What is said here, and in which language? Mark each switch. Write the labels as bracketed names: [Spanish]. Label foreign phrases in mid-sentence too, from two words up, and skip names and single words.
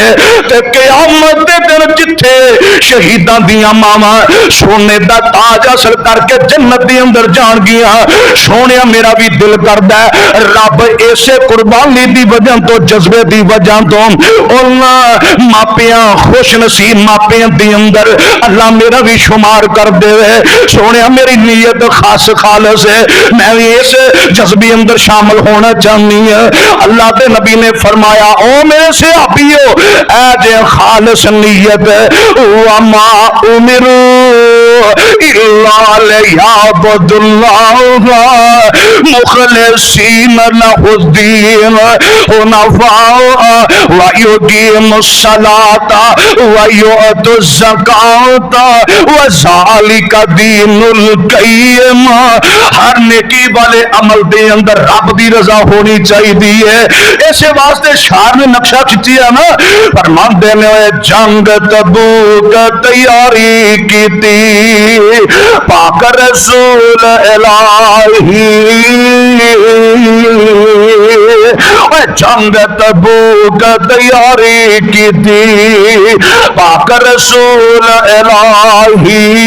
[Punjabi] تے قیامت دے دن جتھے شہیداں دیاں ماواں سونے دا تاج حاصل کر کے جنت دے اندر جان گیاں، سونے میرا بھی دل کردا ہے رب ایسے قربانی دی وجہ توں جذبے دی وجہ توں انہاں ماپیاں خوش نصیب ماپیاں دے اندر اللہ میرا بھی شمار کر دے. سونے میری نیت خاص خالص ہے، میں بھی اس جذبے اندر شامل ہونا چاہنی ہے. اللہ کے نبی نے فرمایا او میرے صحابیو اے جے خالص نیت [Arabic] وما أمروا إلا ليعبدوا الله مخلصين له الدين حنفاء ويقيموا الصلاة ويؤتوا الزكاة وذلك دين القيمة. [Punjabi] ہر نیکی والے عمل دے اندر رب دی رضا ہونی چاہیے. اس واسطے شاعر نے نقشہ کھچیا نا، فرماندے نے جنگ تبوک تیاری کیتی پاک رسول الٰہی، جنگ تبوک تیاری کیتی پاک رسول الٰہی.